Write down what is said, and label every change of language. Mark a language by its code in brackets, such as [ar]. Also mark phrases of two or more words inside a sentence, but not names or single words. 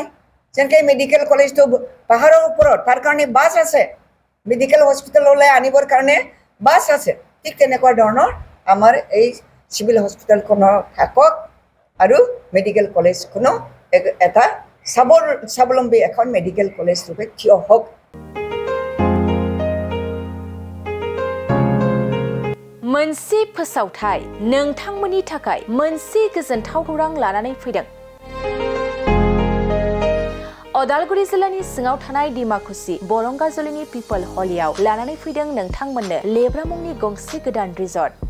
[as] যেনেকৈ মেডিকেল কলেজটো পাহাৰৰ ওপৰত, তাৰ কাৰণে বাছ আছে, মেডিকেল হস্পিটেললৈ আনিবৰ কাৰণে বাছ আছে। ঠিক তেনেকুৱা ধৰণৰ আমাৰ এই চিভিল হস্পিটেলখনৰ থাকক আৰু মেডিকেল কলেজখনো এটা স্বাৱলম্বী এখন মেডিকেল কলেজ ৰূপে থিয় হওক। [brx] मोनसे फोसावथाय नोंथांमोननि थाखाय मोनसे गोजोनथाव खौरां लानानै फैदों। अदालगुरि जिल्लानि सिङाव थानाय डिमाकुसि बरंगाजुलिनि पिपल हलियाव लानानै फैदों नोंथांमोननो लेब्रा मुंनि गंसे गोदान रिजर्ट।